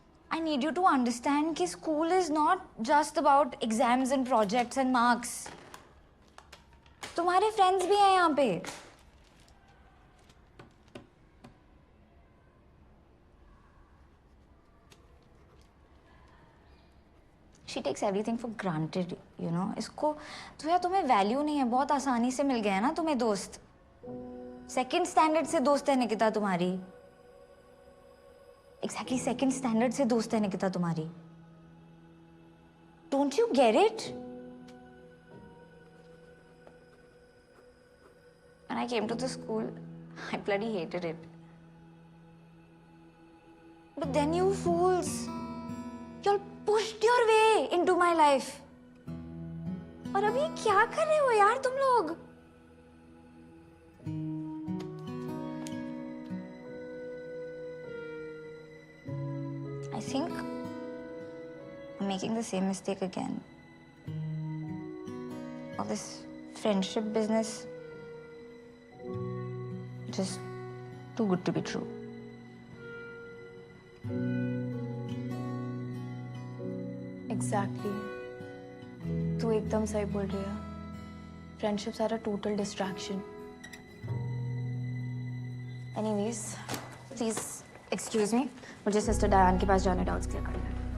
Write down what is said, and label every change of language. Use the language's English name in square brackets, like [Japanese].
[English] I need you to understand [Hindi] कि [English] school is not just about exams and projects and marks. [Hindi] तुम्हारे friends भी हैं यहाँ पे। [English] She takes everything for granted, you know. [Hindi] इसको तो यार तुम्हें वैल्यू नहीं है, बहुत आसानी से मिल गया है ना तुम्हें दोस्त। सेकंड स्टैंडर्ड से दोस्त है निकिता तुम्हारी। एग्जैक्टली सेकंड स्टैंडर्ड से दोस्त है निकिता तुम्हारी। [English] Don't you get it? When I came to the school, I bloody hated it. But then you fools, you all pushed your way into my life. [Hindi] और अभी क्या कर रहे हो यार तुम लोग? [English] I think I'm making the same mistake again. All this friendship business, just too good to be true. Exactly. [Hindi] तू एकदम सही बोल रही है। [English] Friendships are a total distraction. Anyways, please excuse me. [Hindi] मुझे सिस्टर डायन के पास जाने डाउट्स क्लियर करना है।